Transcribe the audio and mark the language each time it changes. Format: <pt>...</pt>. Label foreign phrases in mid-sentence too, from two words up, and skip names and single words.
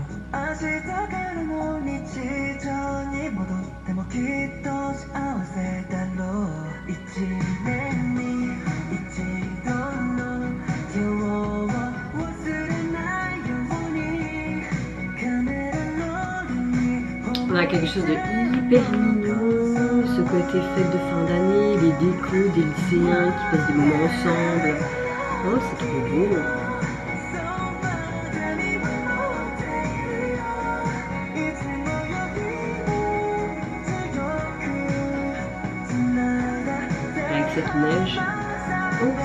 <ja>明日からの日常に戻ってもきっと幸せだろう。一年に一度の今日を忘れないようにカメラロールに</ja> <fr>On a quelque chose de hyper mignon, ce côté fête de fin d'année, les décos des lycéens qui passent des moments ensemble. Oh, c'est trop beau. Cette neige. Oh.</fr>